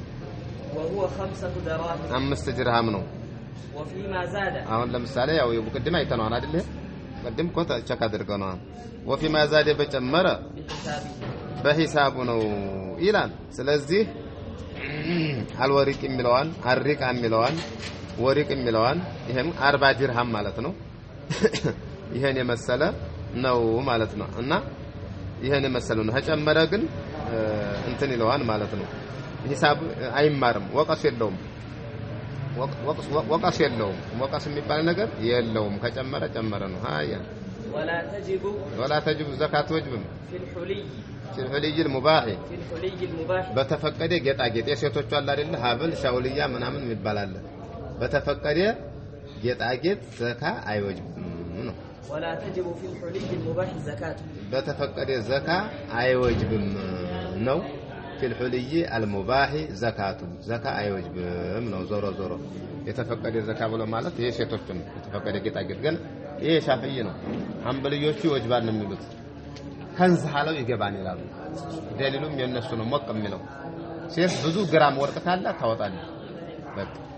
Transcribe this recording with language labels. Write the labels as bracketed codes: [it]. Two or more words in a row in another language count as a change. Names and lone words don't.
[ar] وهو 5 دراهم [am] 5 ድርሃም ነው [ar] وفيما زاد [am] አሁን ለምሳሌ ያው የቡቅድም አይተናል አይደል ቀድም ኮታ ቸክ አድርገናል [ar] وفيما زاد [am] በጨመረ በሂሳቡ ነው ይላል ስለዚህ አልወሪቅ የሚለዋን አሪቃ የሚለዋን ወሪቅ የሚለዋን ይሄም 40 ድርሃም ማለት ነው ይሄን የመሰለ ነው ማለት ነው እና ይሄን መሰለው ነው ከጨመረ ግን እንትን ይለዋል ማለት ነው ሂሳብ አይማርም ወቀስ የለውም ወቀስ የሚባል ነገር የለውም ከጨመረ ጨመረ ነው ሃያ [ar] ولا تجب زكاة وجب في الحلي المباح [am] በተፈቀደ ጌጣጌጥ የሴቶች አለ አይደል ሀብል ሻውልያ ምናምን የሚባል አለ በተፈቀደ ጌጣጌጥ ዘካ አይወጅብም ነው [ar] ولا تجب في الحلي المباح زكاة [am] በተፈቀደ ዘካ አይወጅብም ነው [ar] في الحلي المباح زكاة زكاة [am] አይወጅብም ነው ዞሮ የተፈቀደ ዘካ ብሎ ማለት ይሄ ሴቶች ነው የተፈቀደ ጌጣጌጥ ግን ይሄ ሻፍዒ ነው ሐንበልዮቹ ይወጅባል ነው የሚሉት ከንዝ ሐለው ይገባን ይላሉ ደሊሉም የነሱ ነው ሞቅ የሚለው ሴት ብዙ ግራም ወርቅ ካለ ታወጣለች በቃ